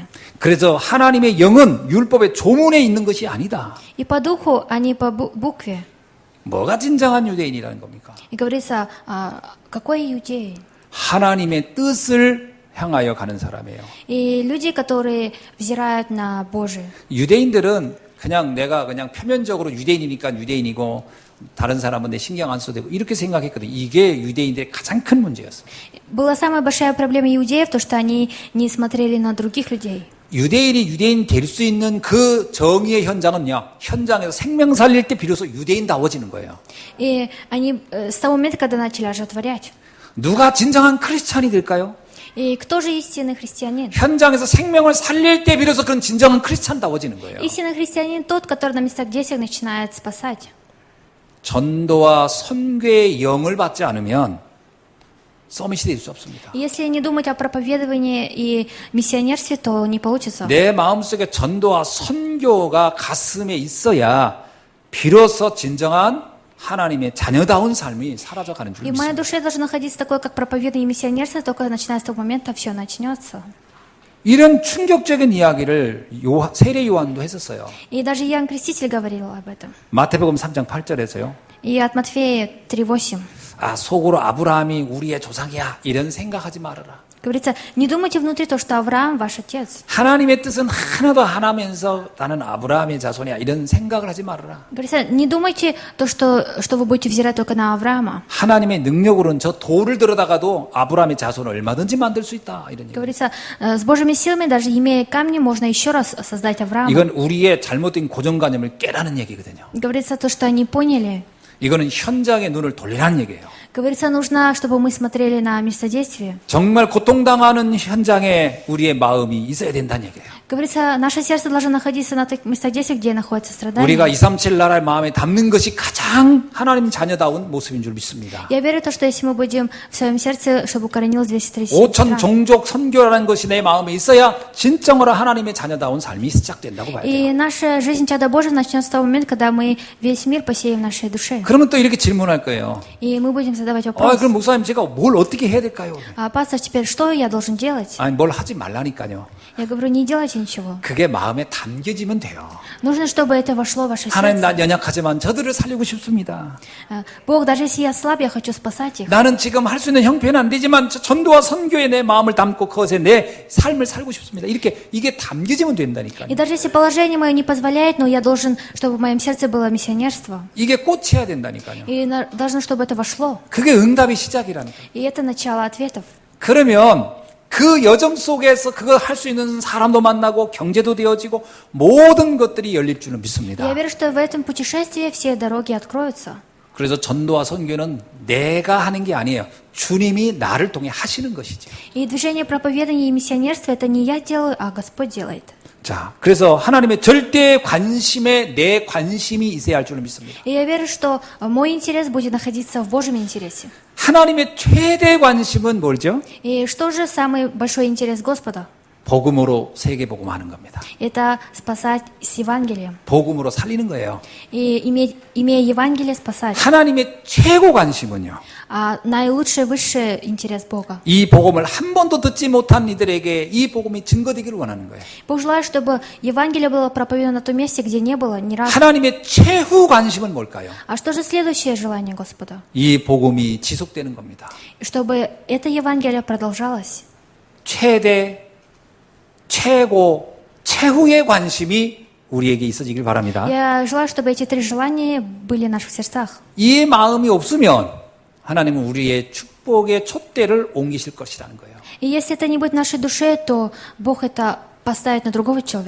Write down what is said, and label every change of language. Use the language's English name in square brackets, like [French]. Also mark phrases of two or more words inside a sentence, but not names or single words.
[Korean] 그래서 하나님의 영은 율법의 조문에 있는 것이 아니다. [Russian] И по духу, а не по букве. [Korean] 뭐가 진정한 유대인이라는 겁니까? [Russian] И говорится, какой иудей? [Korean] 하나님의 뜻을 향하여 가는 사람이에요. [Russian] И люди, которые взирают на Божие. [Korean] 유대인들은 내가 표면적으로 유대인이니까 유대인이고 다른 사람은 내 신경 안 써도 되고 이렇게 생각했거든요. 이게 유대인들의 가장 큰 문제였어요. [Russian] Была самая большая проблема иудеев, то, что они не смотрели на других людей. [Korean] 유대인이 유대인 될 수 있는 그 정의의 현장은요. 현장에서 생명 살릴 때 비로소 유대인다워지는 거예요. [Russian] И они с того момента, когда начали оживотворять. [Korean] 누가 진정한 크리스찬이 될까요? [Russian] И кто же истинный христианин? [Korean] 현장에서 생명을 살릴 때 비로소 그런 진정한 크리스찬다워지는 거예요. [Russian] Истинный христианин тот, который на местах действиях начинает спасать. [Korean] 전도와 선교의 영을 받지 않으면 서밋이 될 수 없습니다. [Russian] Если не думать о проповедовании и миссионерстве, то не получится. [Korean] 내 마음속에 전도와 선교가 가슴에 있어야 비로소 진정한 하나님의 자녀다운 삶이 사라져가는 줄 [Russian] И в моей [Korean] 믿습니다. [Russian] душе должно находиться такое, как проповедание и миссионерство, только начиная с того момента все начнется. [Korean] 이런 충격적인 이야기를 세례 요한도 했었어요. [Russian] И даже Иоанн Креститель говорил об этом. [Korean] 마태복음 3장 8절에서요. [Russian] И от Матфея 3:8. [Korean] 속으로 아브라함이 우리의 조상이야 이런 생각하지 말아라. [Russian] Говорится, не думайте внутри то, что Авраам ваш отец. [Korean] 하나님의 뜻은 하나도 안 하면서 나는 아브라함의 자손이야 이런 생각을 하지 말아라. [Russian] Говорится, не думайте то, что вы будете взирать только на Авраама. [Korean] 하나님의 능력으로는 저 돌을 들어다가도 아브라함의 자손을 얼마든지 만들 수 있다 이런 얘기. [Russian] Говорится, с Божьими силами, даже имея камни, можно еще раз создать Авраама. [Korean] 이건 우리의 잘못된 고정관념을 깨라는 얘기거든요. [Russian] Говорится, то, что они поняли. [Korean] 이거는 현장의 눈을 돌리라는 얘기예요. [Russian] Говорится, нужно, чтобы мы смотрели на местодействие. [Korean] 정말 고통당하는 현장에 우리의 마음이 있어야 된다는 얘기예요. [Russian] Говорится, наше сердце должно находиться на тех местодействиях, где находится страдание. [Korean] 우리가 237 나라의 마음에 담는 것이 가장 하나님 자녀다운 모습인 줄 믿습니다. [Russian] Я верю, что если мы будем в своем сердце, чтобы укоренилось 237 [Korean] 5천 종족 선교라는 것이 내 마음에 있어야 진정으로 하나님의 자녀다운 삶이 시작된다고 봐야 돼요. [Russian] И наша жизнь чада Божьего начнется с того момента, когда мы весь мир посеем в нашей душе. [Korean] 그러면 또 이렇게 질문할 거예요. [Russian] И мы будем задавать вопрос. [Korean] 그럼 목사님 제가 뭘 어떻게 해야 될까요? [Russian] А пастор, теперь что я должен делать? [Korean] 아니 뭘 하지 말라니까요. [Russian] Я говорю, не делайте ничего. [Korean] 그게 마음에 담겨지면 돼요. [Russian] Нужно, чтобы это вошло в ваше [Korean] 하나님 [Russian] сердце. [Korean] 난 연약하지만 저들을 살리고 싶습니다. [Russian] Бог, даже если я слаб, я хочу спасать их. [Korean] 나는 지금 할 수 있는 형편은 안 되지만 저 전도와 선교에 내 마음을 담고 그것에 내 삶을 살고 싶습니다. 이렇게 이게 담겨지면 된다니까요. [Russian] И даже если положение мое не позволяет, но я должен, чтобы в моем сердце было миссионерство. [Korean] 이게 꽂혀야 된다니까요. [Russian] И должно, чтобы это вошло. [Korean] 그게 응답의 시작이라니까요. [Russian] И это начало ответов. [Korean] 그러면 그 여정 속에서 그거 할 수 있는 사람도 만나고 경제도 되어지고 모든 것들이 열릴 줄은 믿습니다. [Russian] Я верю, что в этом путешествии все дороги откроются. [Korean] 그래서 전도와 선교는 내가 하는 게 아니에요. 주님이 나를 통해 하시는 것이죠. [Russian] И движение проповедания и миссионерства это не я делаю, а Господь делает. [Korean] 자, 그래서 하나님의 절대 관심에 내 관심이 있어야 할 줄을 믿습니다. [Russian] И я верю, что мой интерес будет находиться в Божьем интересе. [Korean] 하나님의 최대 관심은 뭘죠? [Russian] И что же самый большой интерес Господа? [Korean] 복음으로 세계 복음하는 겁니다. [Russian] Это спасать с Евангелием. [Korean] 복음으로 살리는 거예요. [Russian] И имея Евангелие, спасать. [Korean] 하나님의 최고 관심은요. [Russian] А наилучший, высший интерес Бога. [Korean] 이 복음을 한 번도 듣지 못한 이들에게 이 복음이 증거되기를 원하는 거예요. [Russian] Бог желает, чтобы Евангелие было проповедано на том месте, где не было ни разу. [Korean] 하나님의 최후 관심은 뭘까요? [Russian] А что же следующее желание Господа? [Korean] 이 복음이 지속되는 겁니다. [Russian] Чтобы это Евангелие продолжалось. [Korean] 최대, 최고, 최후의 관심이 우리에게 있어지길 바랍니다. [Russian] Я желаю, чтобы эти три желания были в наших сердцах. [Korean] 이 마음이 없으면 하나님은 우리의 축복의 촛대를 옮기실 것이라는 거예요. [Russian] И если это не будет в нашей душе, то Бог это поставит на другого человека.